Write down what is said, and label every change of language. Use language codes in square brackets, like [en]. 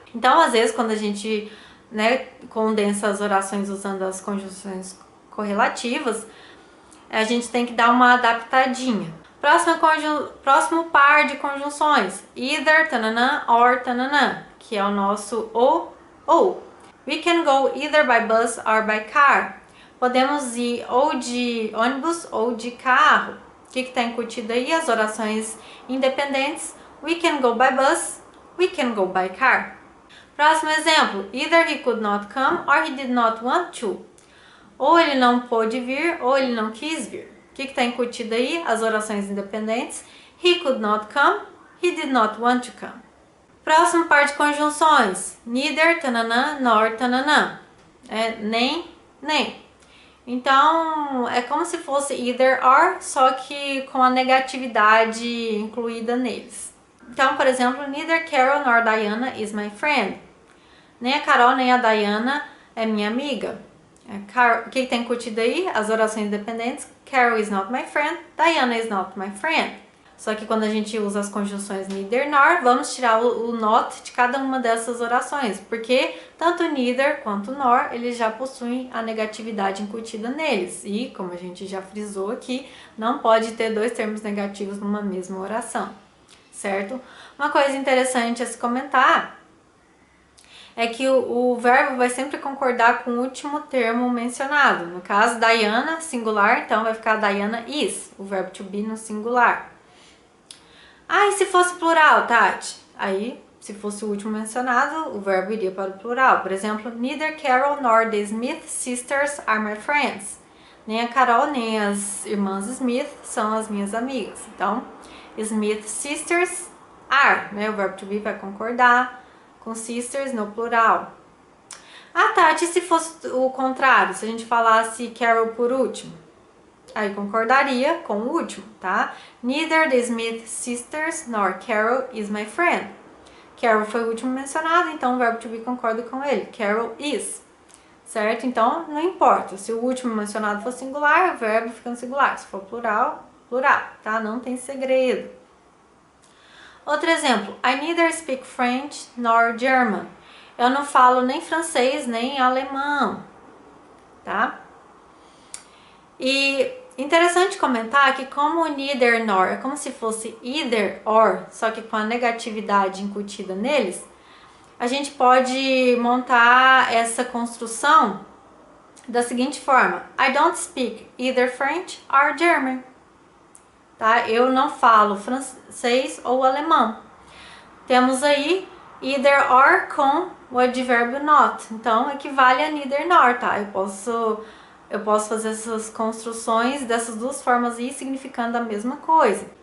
[pt] Então, às vezes, quando a gente, né, condensa as orações usando as conjunções correlativas, a gente tem que dar uma adaptadinha. Próximo par de conjunções, either, tananã, or, tananã, que é o nosso ou. [en] We can go either by bus or by car. [pt] Podemos ir ou de ônibus ou de carro. O que está incutido aí? As orações independentes. [en] We can go by bus, we can go by car. [pt] Próximo exemplo. [en] Either he could not come or he did not want to. [pt] Ou ele não pôde vir ou ele não quis vir. O que está incutido aí? As orações independentes. [en] He could not come, he did not want to come. [pt] Próximo par de conjunções. Neither, tananã, nor, tananã. Nem. Então, é como se fosse either or, só que com a negatividade incluída neles. Então, por exemplo, [en] neither Carol nor Diana is my friend. [pt] Nem a Carol nem a Diana é minha amiga. O que tem incutido aí? As orações independentes. [en] Carol is not my friend, Diana is not my friend. [pt] Só que quando a gente usa as conjunções neither nor, vamos tirar o not de cada uma dessas orações, porque tanto neither quanto nor, eles já possuem a negatividade incutida neles. E, como a gente já frisou aqui, não pode ter dois termos negativos numa mesma oração, certo? Uma coisa interessante a se comentar é que o verbo vai sempre concordar com o último termo mencionado. No caso, Diana, singular, então vai ficar Diana is, o verbo to be no singular. Ah, e se fosse plural, Tati? Aí, se fosse o último mencionado, o verbo iria para o plural. Por exemplo, [en] neither Carol nor the Smith sisters are my friends. [pt] Nem a Carol nem as irmãs Smith são as minhas amigas. Então, [en] Smith sisters are, [pt] né? O verbo to be vai concordar com sisters no plural. Ah, Tati, se fosse o contrário, se a gente falasse Carol por último? Aí concordaria com o último, tá? [en] Neither the Smith sisters nor Carol is my friend. [pt] Carol foi o último mencionado, então o verbo to be concorda com ele. [en] Carol is. [pt] Certo? Então, não importa. Se o último mencionado for singular, o verbo fica no singular. Se for plural, plural, tá? Não tem segredo. Outro exemplo. [en] I neither speak French nor German. [pt] Eu não falo nem francês, nem alemão, tá? E interessante comentar que como o neither nor é como se fosse either or, só que com a negatividade incutida neles, a gente pode montar essa construção da seguinte forma. [en] I don't speak either French or German. [pt] Tá? Eu não falo francês ou alemão. Temos aí either or com o advérbio not. Então, equivale a neither nor, tá? Eu posso fazer essas construções dessas duas formas aí, significando a mesma coisa.